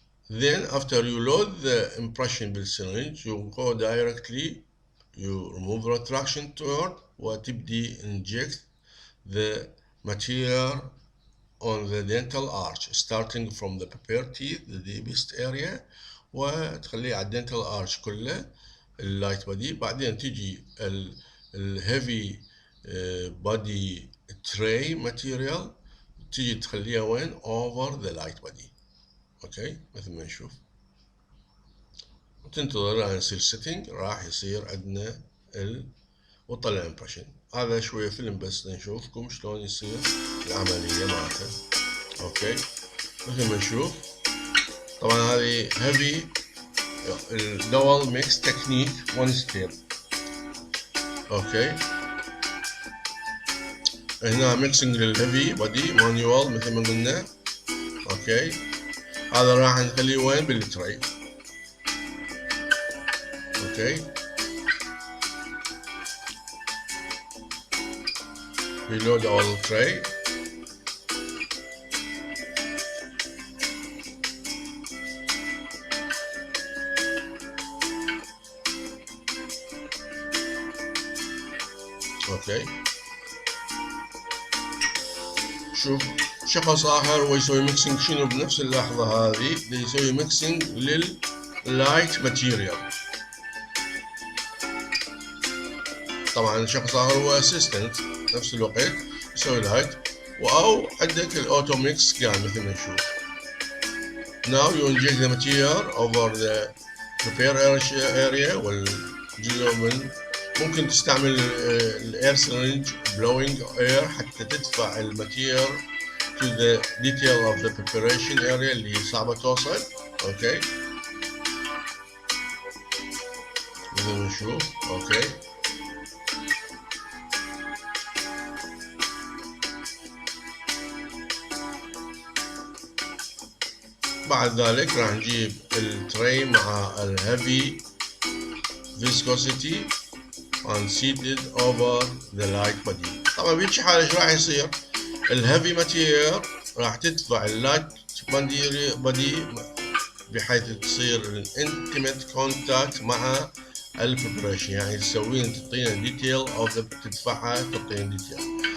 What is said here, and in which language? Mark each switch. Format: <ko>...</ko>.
<en>Then after you load the impression بالسرنج you go directly you remove retraction tool</en> <ar>وتبدي</ar> <en>inject the material on the dental arch starting from the prepared teeth the deepest area</en> <ar>وتخليه على الدنتال arch كله اللايت بادي. بعدين تجي الهيفي بادي tray material تجي تخليها وين</ar> <en>over the light body.</en> <ar>اوكي مثل ما نشوف وتنتظر لين يصير setting راح يصير عندنا وطلع impression. هذا شوية فيلم بس نشوفكم شلون يصير العملية مالته. اوكي مثل ما نشوف طبعا هذه هيفي الدبل ميكس تكنيك وان ستيب. اوكي هنا ميكسنج للهيفي بادي مانيوال مثل ما قلنا. اوكي هذا راح نخليه وين بالتري.</ar> <en>Okay reload all tray.</en> <ar>اوكي شوف شخص اخر ويسوي ميكسينج شنو بنفس اللحظة هذه يسوي ميكسينج لللايت ماتيريال. طبعا شخص اخر هو اسيستنت نفس الوقت يسوي لايت او عندك الاوتو ميكس كان مثل ما نشوف.</ar> <en>Now you inject the material over the prepare area</en> <ar>والجزء من ممكن تستعمل الاير سيرنج</ar> <en>blowing air حتى تدفع الماتيريال to the detail of the preparation area</en> <ar>اللي صعبة توصل. اوكي مثل ما نشوف. اوكي بعد ذلك راح نجيب التري مع الهيفي</ar> <en>viscosity and seat it over the light body.</en> <ar>طبعا بهيك حالة ايش راح يصير؟ الهيفي ماتيريال راح تدفع اللايت بادي بحيث تصير الانتيميت كونتاكت مع البريبريشن، يعني تسوين تعطينا ديتيل او تدفعها تعطينا ديتيل.</ar>